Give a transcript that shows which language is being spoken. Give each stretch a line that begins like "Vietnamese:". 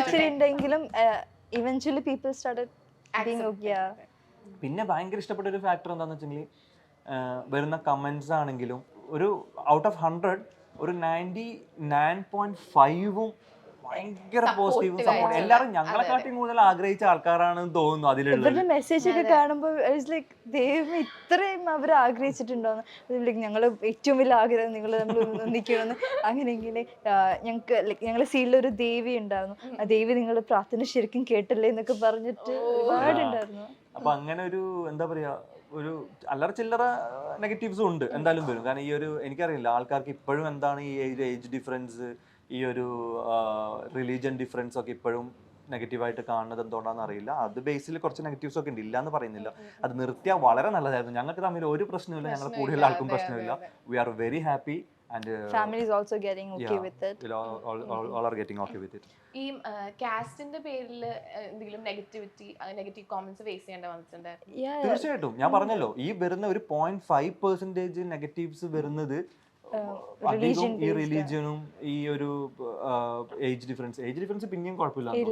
Malayalam: ഉണ്ടെങ്കിലും
English: eventually people started being okay.
Malayalam: പിന്നെ ഭയങ്കര ഇഷ്ടപ്പെട്ട ഒരു ഫാക്ടർ എന്താന്ന് വെച്ചെങ്കിൽ വരുന്ന കമന്റ്സ് ആണെങ്കിലും ഒരു ഔട്ട് ഓഫ് 100 ഒരു 99.5ഉം ഭയങ്കര പോസിറ്റീവും സപ്പോർട്ട്. എല്ലാവരും ഞങ്ങളെക്കാട്ടി കൂടുതൽ ആഗ്രഹിച്ച ആൾക്കാരാണെന്ന് തോന്നുന്നു അതിലുള്ള ഇവരുടെ മെസ്സേജ് ഒക്കെ കാണുമ്പോൾ ലൈക്ക് ദൈവം ഇത്രയും അവർ ആഗ്രഹിച്ചിട്ടുണ്ടോന്ന്. ഞങ്ങൾ ഏറ്റവും വലിയ ആഗ്രഹം നിങ്ങൾ നമ്മൾ ഒന്നിക്കണമെന്ന്. അങ്ങനെ ഇങ്ങനെ ഞങ്ങൾക്ക് ഞങ്ങളുടെ സീനിലൊരു ദേവി ഉണ്ടായിരുന്നു. ആ ദേവി നിങ്ങൾ പ്രാർത്ഥന ശരിക്കും കേട്ടില്ലേ എന്നൊക്കെ പറഞ്ഞിട്ട് ഒരുപാടുണ്ടായിരുന്നു. അപ്പൊ അങ്ങനെ ഒരു എന്താ പറയാ ഒരു അല്ലറ ചില്ലറ നെഗറ്റീവ്സും ഉണ്ട്, എന്തായാലും വരും. കാരണം ഈ ഒരു എനിക്കറിയില്ല ആൾക്കാർക്ക് ഇപ്പോഴും എന്താണ് ഈ ഏജ് ഡിഫറൻസ്, ഈ ഒരു റിലീജിയൻ ഡിഫറൻസ് ഒക്കെ ഇപ്പോഴും നെഗറ്റീവായിട്ട് കാണുന്നത് എന്തുകൊണ്ടാണെന്ന് അറിയില്ല. അത് ബേസിൽ കുറച്ച് നെഗറ്റീവ്സ് ഒക്കെ ഉണ്ട്, ഇല്ല എന്ന് പറയുന്നില്ല. അത് നിർത്തിയാൽ വളരെ നല്ലതായിരുന്നു. ഞങ്ങൾക്ക് തമ്മിൽ ഒരു പ്രശ്നമില്ല, ഞങ്ങൾ കൂടുതൽ ആൾക്കും പ്രശ്നമില്ല.
English: We are very happy and family is also getting okay with it. all are getting okay with it.
Malayalam: ഈ കാസ്റ്റിന്റെ പേരിൽ എന്തെങ്കിലും നെഗറ്റീവ് കോമന്റ്സ് ഫേസ് ചെയ്യേണ്ട വന്നിട്ടുണ്ട്? തീർച്ചയായിട്ടും ഞാൻ പറഞ്ഞല്ലോ, ഈ വരുന്ന ഒരു 0.5% നെഗറ്റീവ്സ് വരുന്നത് അധികം ഈ റിലീജിയനും ഈ ഒരു ഏജ് ഡിഫറൻസ് പിന്നെയും കുഴപ്പമില്ല.